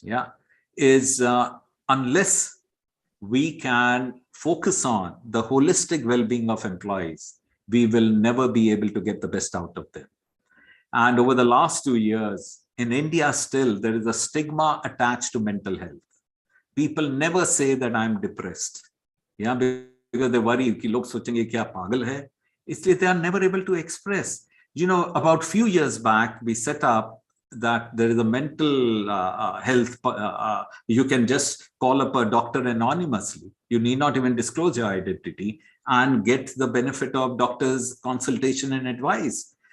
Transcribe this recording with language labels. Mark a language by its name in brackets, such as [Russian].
[English] Yeah, unless we can focus on the holistic well-being of employees, we will never be able to get the best out of them. And over the last 2 years, in India still, there is a stigma attached to mental health. People never say that I'm depressed. Yeah, because they worry [Hindi] कि लोग सोचेंगे क्या पागल है. इसलिए [English] they are never able to express. You know, about few years back, we set up that there is a mental health. You can just call up a doctor anonymously. You need not even disclose your identity and get the benefit of doctor's consultation and advice.